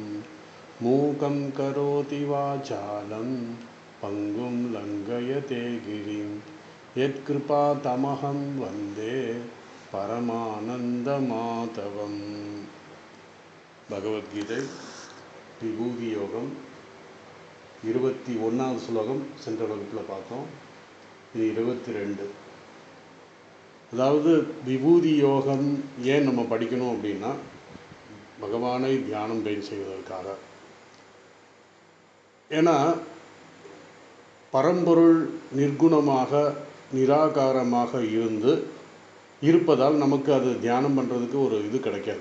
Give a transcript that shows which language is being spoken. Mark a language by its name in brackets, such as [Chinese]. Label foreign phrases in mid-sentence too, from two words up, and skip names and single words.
[Sanskrit] मूकं करोति वाचालं पंगुं लंघयते गिरिं यत्कृपातमहं वन्दे परमानन्दमाधवम्। [Tamil] भगवद्गीதை विभूति யோகம் 21வது ஸ்லோகம் சென்ற வகுப்பில் பார்த்தோம். இது 22. அதாவது விபூதி யோகம் ஏன் நம்ம படிக்கணும் அப்படின்னா, பகவானை தியானம் செய்வதற்காக. ஏன்னா பரம்பொருள் நிர்குணமாக நிராகாரமாக இருப்பதால் நமக்கு அது தியானம் பண்ணுறதுக்கு ஒரு இது கிடைக்காது.